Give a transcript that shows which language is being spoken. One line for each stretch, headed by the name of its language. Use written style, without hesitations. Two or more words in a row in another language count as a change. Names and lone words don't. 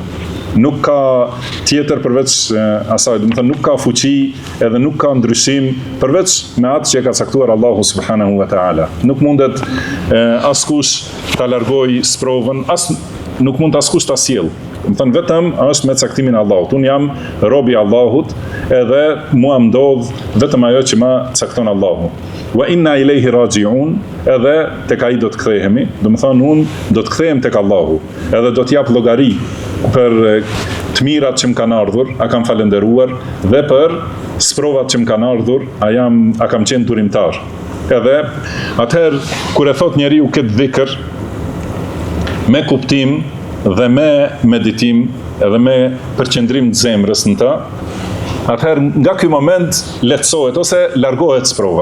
Albanian: Nuk ka tjetër përveç asaj, do të thënë nuk ka fuqi edhe nuk ka ndryshim përveç me atë që e ka caktuar Allahu
Arabic: سبحانه وتعالى.
Albanian: Nuk mundet askush ta largoj sprovën, nuk mund askush ta sjell. Do të thënë vetëm është me caktimin e Allahut. Unë jam robi i Allahut, edhe mua ndodh vetëm ajo që ma cakton Allahu.
Arabic: وإنا إليه راجعون,
Albanian: edhe tek ai do të kthehemi, do të thonë unë do të kthehem tek Allahu, edhe do të jap llogari për të mirat që më kanë ardhur, a kam falendëruar, dhe për sprovat që më kanë ardhur, a kam qenë durimtar. Edhe atëherë kur e thot njeriu këtë dhikr me kuptim dhe me meditim edhe me përqendrim të zemrës në ta, atëherë nga ky moment lehtësohet ose largohet sprova.